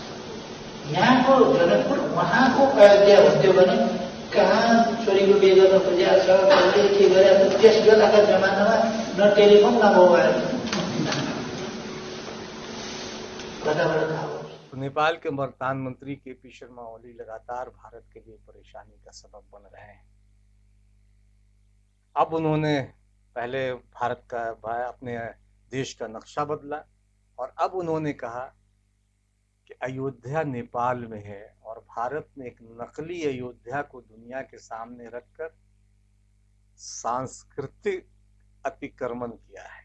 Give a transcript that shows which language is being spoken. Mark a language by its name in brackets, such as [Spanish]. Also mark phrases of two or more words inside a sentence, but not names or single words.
[Nepali] यहाँको जनकपुर उहाँको अयोध्या हुन्थ्यो भने कहाँ छोरीको बिहे गर्न खोजेको छ, कसले के गरेको छ। त्यस बेलाका जमानामा न टेलिफोन न मोबाइल, कताबाट थाहा हो। [Hindi] नेपाल के प्रधानमंत्री केपी शर्मा ओली लगातार भारत के लिए परेशानी का सबब बन रहे हैं। अब उन्होंने पहले भारत का अपने देश का नक्शा बदला और अब उन्होंने कहा कि अयोध्या नेपाल में है और भारत ने एक नकली अयोध्या को दुनिया के सामने रखकर सांस्कृतिक अतिक्रमण किया है।